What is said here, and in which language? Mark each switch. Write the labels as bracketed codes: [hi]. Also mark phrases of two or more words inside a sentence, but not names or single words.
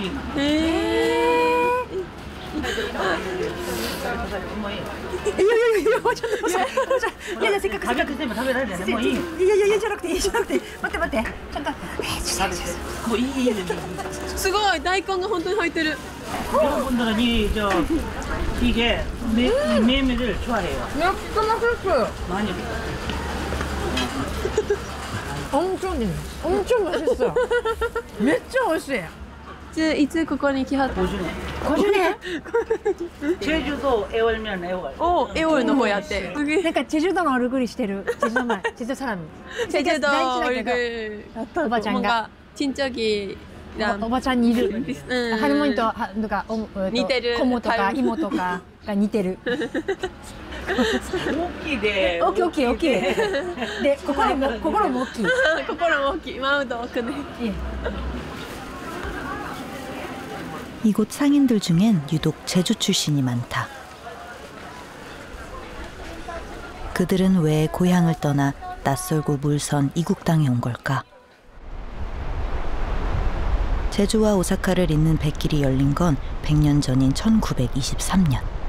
[ja] いやいやもうちょっといやせっかく全部食べられるよね。もういい。いやじゃなくて待ってちゃんともういい。すごい大根が本当に入ってる。 [ko] 여러분들이 저 이게 메밀을 좋아해요. 진짜 맛있어요. 많이. 엄청 맛있어. [ja] めっちゃ美味しい。いつここに来はった？ 50年。 [ko] 제주도 애월면 애월. [ja] 오, 애월 の方やって。なんかチェジュ島の얼굴이してる。チェジュ前、チェジュサラミ。 [ko] 제주도 얼굴. [ja] おばちゃんが [ko] 친척이 [ja] おばちゃんにいる。ハルモニとか似てる。コモとかイモとかが似てる。大きいで。大きい。で心も大きい。心も大きい。 [ko] 마음도 크네. 이곳 상인들 중엔 유독 제주 출신이 많다. 그들은 왜 고향을 떠나 낯설고 물선 이국 땅에 온 걸까? 제주와 오사카를 잇는 백길이 열린 건 100년 전인 1923년.